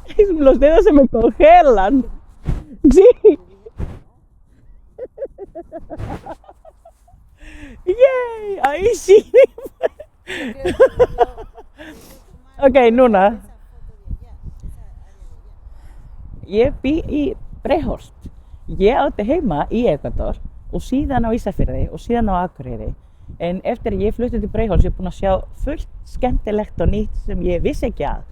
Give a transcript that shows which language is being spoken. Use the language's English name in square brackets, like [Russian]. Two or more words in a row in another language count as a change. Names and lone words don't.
[Spanish] Los dedos se me congelan. Sí. Yay, ahí sí. [Icelandic] Ok, núna. Ég bý í Breiðholt. Ég átti heima í Ekvador og síðan á Ísafirði og síðan á Akureyri. En eftir ég flutti til Breiðholts, ég búin að sjá fullt skemmtilegt og nýtt sem ég vissi ekki að.